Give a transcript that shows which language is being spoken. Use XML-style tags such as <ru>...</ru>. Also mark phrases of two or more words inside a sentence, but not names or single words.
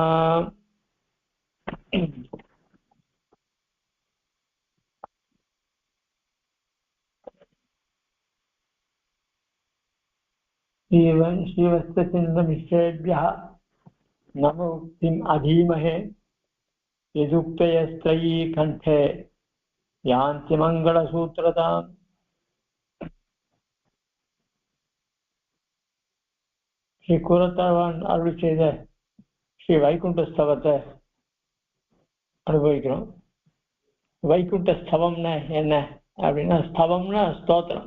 <sa>श्रीवत्सचिन्दमिश्रेभ्यः नमो उक्तिम् अधीमहे यदुक्तयस्त्रयी कण्ठे यान्ति मङ्गलसूत्रताम्।</sa> <ta>ஸ்ரீ கூரத்தாழ்வான் அருள் செய்த ஸ்ரீ வைகுண்ட ஸ்தவத்தை அனுபவிக்கிறோம். வைகுண்ட ஸ்தவம்னா என்ன அப்படின்னா, ஸ்தவம்னா ஸ்தோத்திரம்.</ta>